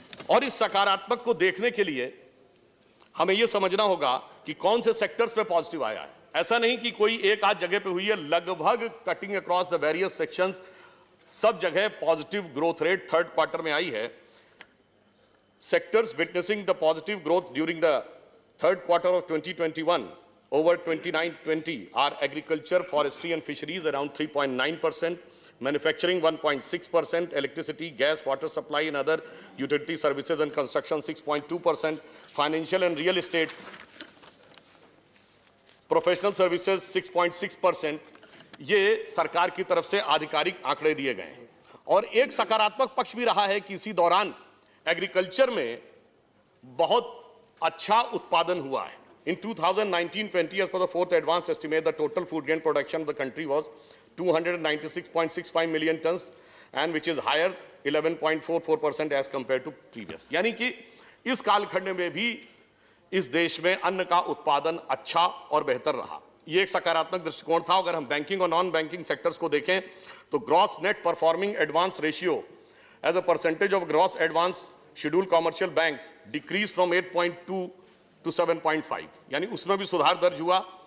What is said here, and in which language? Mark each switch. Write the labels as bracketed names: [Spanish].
[Hindi] और इस सकारात्मक को देखने के लिए हमें यह समझना होगा कि कौन से सेक्टर्स पे पॉजिटिव आया है। ऐसा नहीं कि कोई एक आध जगह पे हुई है, लगभग [English] cutting across the various sections [Hindi] सब जगह positive growth rate third quarter में आई है। [English] Sectors witnessing the positive growth during the third quarter of 2021 over 2019-20 are agriculture, forestry and fisheries around 3.9%, manufacturing 1.6%, electricity, gas, water supply and other utility services and construction 6.2%, financial and real estates, professional services 6.6%। [Hindi] ये सरकार की तरफ से आधिकारिक आंकड़े दिए गए हैं। और एक सकारात्मक पक्ष भी रहा है कि इसी दौरान एग्रीकल्चर में बहुत अच्छा उत्पादन हुआ है। [English] In 2019-20, as per the fourth advance estimate, the total food grain production of the country was 296.65 million tons, and which is higher 11.44% as compared to previous। [Hindi] यानी कि इस कालखंड में भी इस देश में अन्न का उत्पादन अच्छा और बेहतर रहा। ये एक सकारात्मक दृष्टिकोण था। अगर हम बैंकिंग और नॉन बैंकिंग सेक्टर्स को देखें तो [English] gross net performing advance ratio as a percentage of gross advance scheduled commercial banks decrease from 8.2 to 7.5, [Hindi] यानी उसमें भी सुधार दर्ज हुआ।